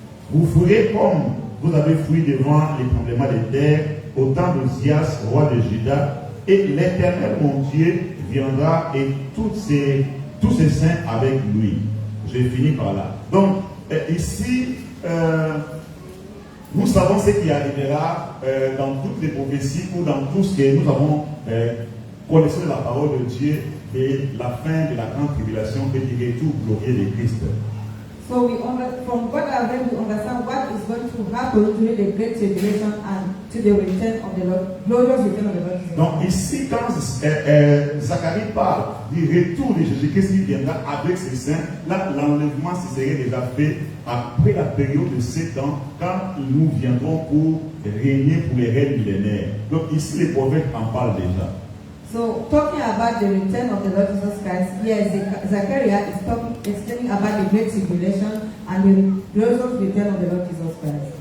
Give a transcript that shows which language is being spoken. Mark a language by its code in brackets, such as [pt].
[fr] Vous fuirez comme vous avez fui devant les tremblements de terre au temps d'Ozias, roi de Juda, et l'Éternel, mon Dieu, viendra et tous ses saints avec lui. Je finis par là. Donc, ici, nous savons ce qui arrivera dans toutes les prophéties ou dans tout ce que nous avons connaissons la parole de Dieu et la fin de la grande tribulation et du retour glorieux de Christ. [en] So from what I read, we understand what is going to happen during the Great Tribulation and to the return of the Lord, glorious return of the Lord Jesus. [fr] Donc ici, quand Zacharie parle du retour de Jésus-Christ qui viendra avec ses saints, là, l'enlèvement se serait déjà fait après la période de 7 ans, quand nous viendrons pour régner pour les règnes millénaires. Donc ici, les prophètes en parlent déjà. [en] So, talking about the return of the Lord Jesus Christ, yes, Zechariah is explaining about the Great Tribulation and the glorious return of the Lord Jesus Christ.